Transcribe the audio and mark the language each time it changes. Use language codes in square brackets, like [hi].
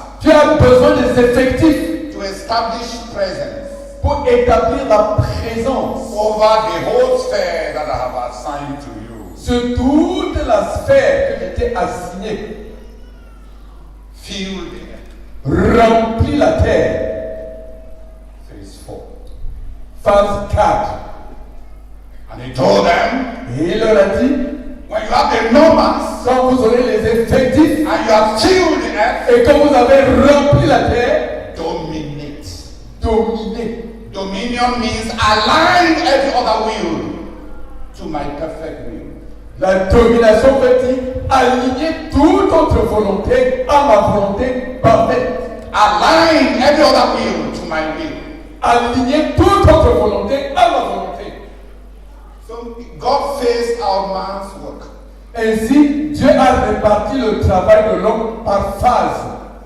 [fr] tu as besoin des effectifs [en] to establish presence [fr] pour établir la présence [en] over the whole sphere that I have assigned to you. [fr] sur toute la sphère que j'étais assignée. [en] Fill the earth. [fr] Remplis la terre. [en] Phase 4. [fr] Phase 4. [en] And he told them, [fr] Et il leur a dit, [en] when you have the numbers [fr] quand vous aurez les effectifs [en] and you have filled the earth, [fr] et que vous avez rempli la terre, [en] dominate. [fr] dominez. [en] Dominion means align every other will to my perfect will. [fr] La domination veut dire aligner toute autre volonté à ma volonté parfaite. [en] Align every other will to my will. [fr] Aligner toute autre volonté à ma volonté. [en] So God phased out man's work. [fr] Ainsi, Dieu a réparti le travail de l'homme par phase.